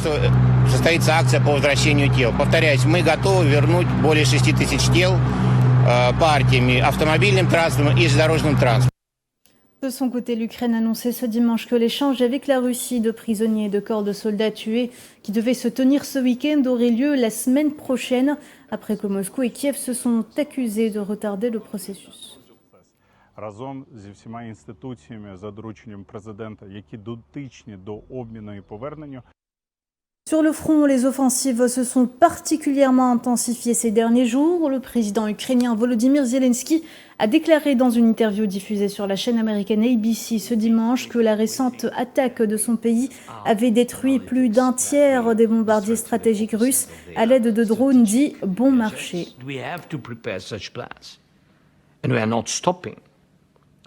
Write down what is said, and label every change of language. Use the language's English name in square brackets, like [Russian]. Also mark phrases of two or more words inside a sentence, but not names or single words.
[French] De son côté, l'Ukraine a annoncé ce dimanche que l'échange avec la Russie de prisonniers et de corps de soldats tués qui devait se tenir ce week-end aurait lieu la semaine prochaine, après que Moscou et Kiev se sont accusés de retarder le processus. [Ukrainian] Разом зі всіма інституціями за дорученням президента, які дотичні до обміну і повернення. [French] Sur le front, les offensives se sont particulièrement intensifiées ces derniers jours. Le président ukrainien Volodymyr Zelensky a déclaré dans une interview diffusée sur la chaîne américaine ABC ce dimanche que la récente attaque de son pays avait détruit plus d'un tiers des bombardiers stratégiques russes à l'aide de drones dits bon marché.